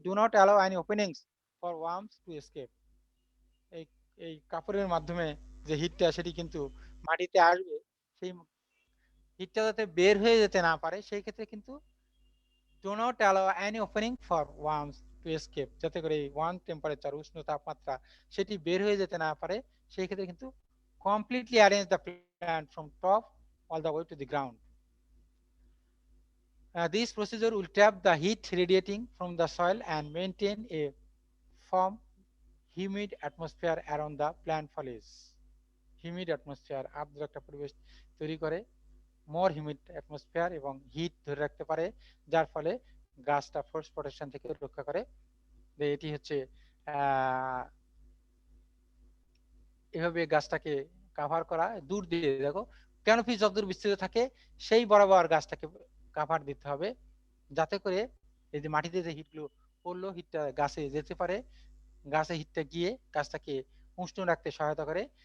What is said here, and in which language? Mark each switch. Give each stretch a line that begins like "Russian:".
English: do not allow any openings for worms to escape,
Bangla: এই এই কাপড়ের মাধ্যমে যে হিটটা সেটি কিন্তু মাটিতে আসবে, সেই হিটটা যাতে বের হয়ে যেতে না পারে সেই ক্ষেত্রে কিন্তু
English: do not allow any opening for worms to escape,
Bangla: যাতে করে এই ওয়ার্ম টেম্পারেচার, উষ্ণ তাপমাত্রা সেটি বের হয়ে যেতে না পারে, সেই ক্ষেত্রে কিন্তু
English: completely arrange the plant from top all the way to the ground. This procedure will trap the heat radiating from the soil and maintain a firm, humid atmosphere around the plant foliage.
Bangla: Humid atmosphere, আর্দ্র একটা পরিবেশ তৈরি করে,
English: more humid atmosphere,
Bangla: এবং hit ধরে রাখতে পারে, যার ফলে গাছটা ফ্রস্ট প্রোটেকশন থেকে রক্ষা করে। এটি হচ্ছে এভাবে গাছটাকে কাভার করা, দূর দিয়ে দেখো ক্যানোপি যতদূর বিস্তৃত থাকে সেই বরাবর গাছটাকে কাভার দিতে হবে, যাতে করে এই যে মাটিতে যে হিটগুলো পড়লো হিটটা গাছে যেতে পারে, গাছে হিটটা গিয়ে গাছটাকে উষ্ণ রাখতে সহায়তা করে।